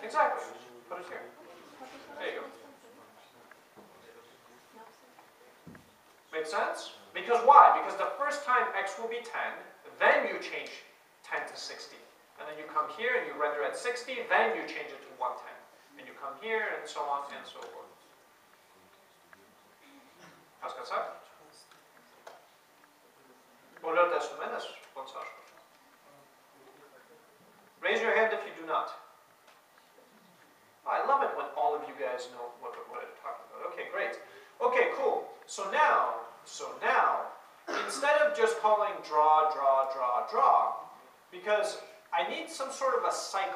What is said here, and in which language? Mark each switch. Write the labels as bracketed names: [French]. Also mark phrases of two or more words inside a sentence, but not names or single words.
[English] Exactly. Put it here. There you go. Make sense? Because why? Because the first time x will be 10, then you change 10 to 60. And then you come here and you render at 60, then you change it to 110. And you come here and so on and so forth. [Armenian] Հասկացա՞ք? Բոլորը տեսնում են այս ոնց աշխատում։ [English] Raise your hand if you do not. I love it when all of you guys know what I'm talking about. Okay, great. Okay, cool. So now, instead of just calling draw, draw, draw, draw, because I need some sort of a cycle.